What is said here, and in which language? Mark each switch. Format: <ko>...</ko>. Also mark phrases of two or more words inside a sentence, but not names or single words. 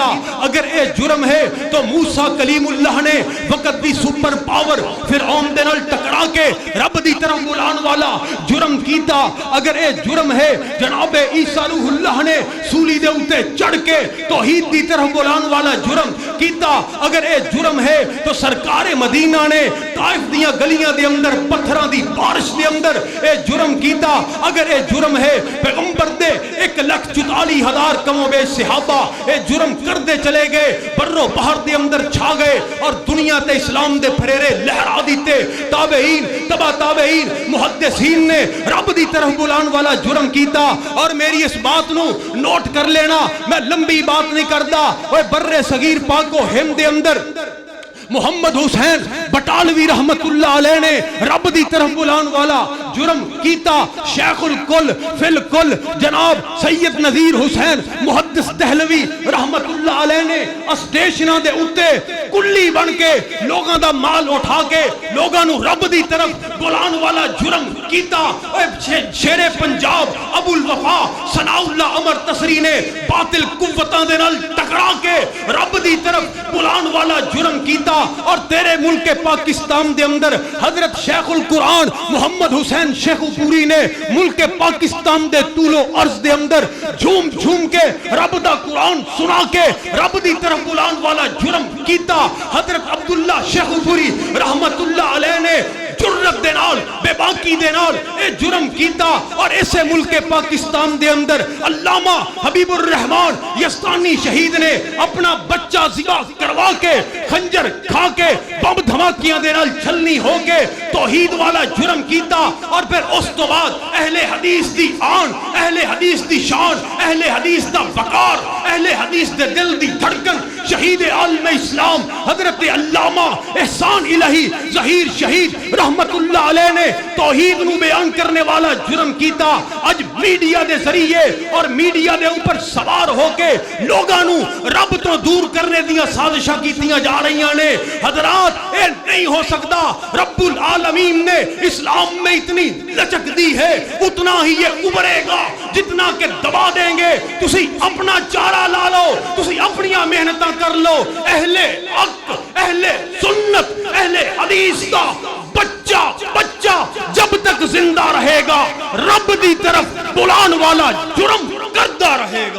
<pa>اگر اے جرم ہے تو موسیٰ کلیم اللہ نے وقت دی سپر پاور فرعون دے نال ٹکرا کے رب دی طرف بلان والا جرم کیتا۔ اگر اے جرم ہے جناب عیسیٰ روح اللہ نے سولی دے اوتے چڑھ کے توحید دی طرف بلان والا جرم کیتا۔ اگر اے جرم ہے تو سرکار مدینہ نے طائف دیاں گلیاں دے اندر پتھراں دی بارش دے اندر اے جرم کیتا۔ اگر اے جرم ہے پیغمبر دے 1,44,000 کم و بیش صحابہ اے جرم کر دے چلے گئے، برو بحر دے اندر چھا گئے اور دنیا تے اسلام دے پھریرے لہرا دیتے۔ تابعین تبا تابعین محدثین نے رب دی طرف بلان والا جرم کیتا۔ اور میری اس بات نو نوٹ کر لینا، میں لمبی بات نہیں کردا، اوے بر صغیر پاک و ہند دے اندر محمد حسین بٹالوی رحمت اللہ علیہ نے رب دی طرف بلان والا جرم کیتا۔ شیخ الکل فی الکل جناب سید نذیر حسین محدث دہلوی رحمت اللہ علیہ نے اسٹیشنہ دے اتے کلی بن کے لوگاں دا مال اٹھا کے لوگاں نو رب دی طرف بلان والا جرم کیتا۔ شیر پنجاب ابو الوفا ثناء اللہ عمر تسری نے باطل قوتاں دے نال ٹکرا کے رب دی طرف بلان والا جرم کیتا۔ اور تیرے ملک پاکستان دے اندر حضرت شیخ القرآن محمد حسین شیخ پوری نے ملک پاکستان دے طول و عرض دے اندر جھوم جھوم کے رب دا قرآن سنا کے رب دی طرف بلان والا جرم کیتا۔ حضرت عبداللہ شیخ پوری رحمت اللہ علیہ نے جرت دے نال بے باکی دے نال اے جرم کیتا۔ اور اسے ملک پاکستان دے اندر علامہ حبیب الرحمان یزدانی شہید نے اپنا بچہ ذبح کروا کے خنجر کھا کے بم دھماکیاں دے نال چھلنی ہو کے توحید والا جرم کیتا۔ اور پھر اس تو بعد اہل حدیث دی آن، اہل حدیث دی شان، اہل حدیث دا وقار، اہل حدیث دے دل دی دھڑکن شہید عالم اسلام حضرت علامہ احسان الہی ظہیر شہید رحمت اللہ علیہ نے توحید نو بیان کرنے والا جرم کیتا اج میڈیا دے ذریعے اور میڈیا دے اوپر سوار ہو کے لوگاں نو رب تو دور کرنے دیا سازشاں کیتیاں جا رہیاں نے. حضرات اے نہیں ہو سکتا.</pa> <ur>رب العالمین نے اسلام میں اتنی لچک دی ہے اتنا ہی یہ ابھرے گا جتنا کہ دبا دیں گے.</ur> <pa>تسی اپنا چارہ لا لو, تسی اپنی محنتاں کر لو.</pa> <ur>اہل حق اہل سنت اہل حدیث کا بچہ جب تک زندہ رہے گا</ur> <pa>رب دی طرف بلان والا</pa> <ur>جرم کرتا رہے گا.</ur>